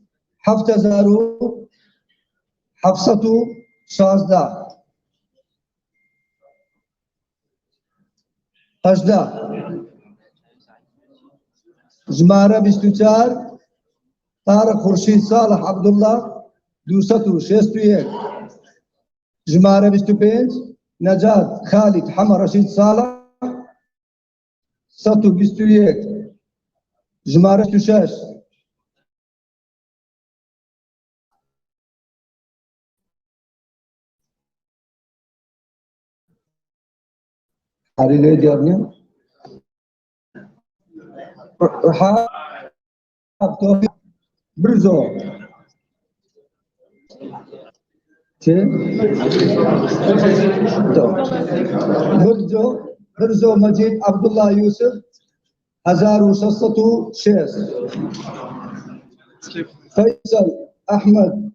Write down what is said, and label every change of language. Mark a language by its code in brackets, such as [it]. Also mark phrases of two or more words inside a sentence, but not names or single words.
[ckb] 7716 18 ژمارە 24 طارق خورشید صالح عەبدوڵڵا 261 ژمارە 25 نەجات خالد حەمە ڕەشید صالح 121 ژمارە 26 علي ديارني رحاب توفيق برزو برزو مجيد عبد الله يوسف 1606 فيصل احمد